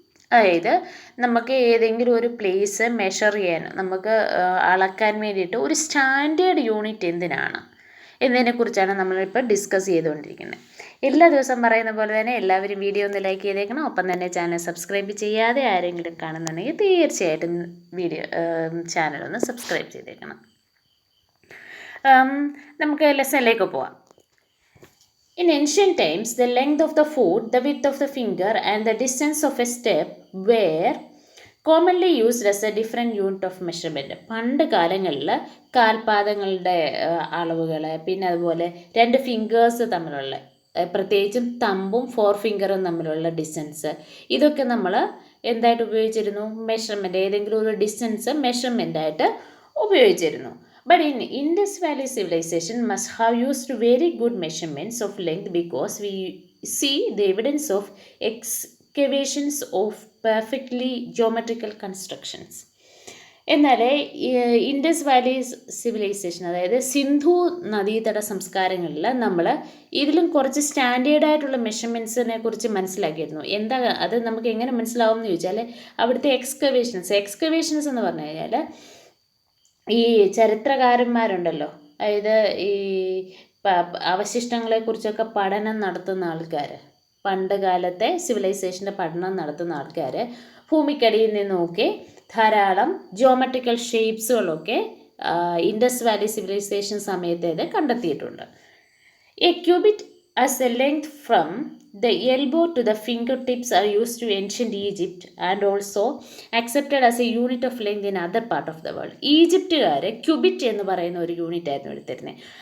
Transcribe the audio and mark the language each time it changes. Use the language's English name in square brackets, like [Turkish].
[Malayalam] അതായത് നമുക്ക് ഏതെങ്കിലും ഒരു പ്ലേസ് മെഷർ ചെയ്യാൻ, നമുക്ക് അളക്കാൻ വേണ്ടിയിട്ട് ഒരു സ്റ്റാൻഡേർഡ് യൂണിറ്റ് എന്തിനാണ് എന്നതിനെക്കുറിച്ചാണ് നമ്മളിപ്പോൾ ഡിസ്കസ് ചെയ്തുകൊണ്ടിരിക്കുന്നത്. എല്ലാ ദിവസവും പറയുന്ന പോലെ തന്നെ എല്ലാവരും വീഡിയോ ഒന്ന് ലൈക്ക് ചെയ്തേക്കണം. ഒപ്പം തന്നെ ചാനൽ സബ്സ്ക്രൈബ് ചെയ്യാതെ ആരെങ്കിലും കാണുന്നുണ്ടെങ്കിൽ തീർച്ചയായിട്ടും ചാനലൊന്ന് സബ്സ്ക്രൈബ് ചെയ്തേക്കണം. നമുക്ക് ലെസണിലേക്ക് പോവാം. [English] In ancient times, the length of the foot, the width of the finger, and the distance of a step were commonly used as a different unit of measurement. [Malayalam] പണ്ട് കാലങ്ങളിൽ കാൽപാദങ്ങളുടെ അളവുകൾ, പിന്നെ അതുപോലെ രണ്ട് ഫിംഗേഴ്സ് തമ്മിലുള്ള, പ്രത്യേകിച്ചും തമ്പും 4 ഫിംഗറും തമ്മിലുള്ള ഡിസ്റ്റൻസ്, ഇതൊക്കെ നമ്മൾ എന്തായിട്ട് ഉപയോഗിച്ചിരുന്നു? മെഷർമെൻറ്റ്, ഏതെങ്കിലും ഒരു ഡിസ്റ്റൻസ് മെഷർമെൻറ്റായിട്ട് ഉപയോഗിച്ചിരുന്നു. [English] But in Indus Valley civilization must have used very good measurements of length because we see the evidence of excavations of perfectly geometrical constructions. [Malayalam] എന്നാൽ ഇൻഡസ് വാലി സിവിലൈസേഷൻ, അതായത് സിന്ധു നദീതട സംസ്കാരങ്ങളിൽ നമ്മൾ ഇതിലും കുറച്ച് സ്റ്റാൻഡേർഡായിട്ടുള്ള മെഷർമെൻറ്റ്സിനെ കുറിച്ച് മനസ്സിലാക്കിയിരുന്നു. എന്താ അത് നമുക്ക് എങ്ങനെ മനസ്സിലാവും എന്ന് ചോദിച്ചാൽ, അവിടുത്തെ എക്സ്കവേഷൻസ് എന്ന് പറഞ്ഞു കഴിഞ്ഞാൽ ഈ ചരിത്രകാരന്മാരുണ്ടല്ലോ, അതായത് ഈ അവശിഷ്ടങ്ങളെക്കുറിച്ചൊക്കെ പഠനം നടത്തുന്ന ആൾക്കാർ, പണ്ട് കാലത്തെ സിവിലൈസേഷൻ്റെ പഠനം നടത്തുന്ന ആൾക്കാർ ഭൂമിക്കടിയിൽ നിന്നൊക്കെ ധാരാളം ജിയോമെട്രിക്കൽ ഷേപ്സുകളൊക്കെ ഇൻഡസ് വാലി സിവിലൈസേഷൻ സമയത്തേത് കണ്ടെത്തിയിട്ടുണ്ട്. [English] A cubit as a length from the elbow to the fingertips are used to ancient Egypt and also accepted as a unit of length in other part of the world. [Malayalam] ഈജിപ്തുകാർ cubit എന്ന് പറയുന്ന ഒരു unit ആയിരുന്നു എടുത്തിരുന്നത്.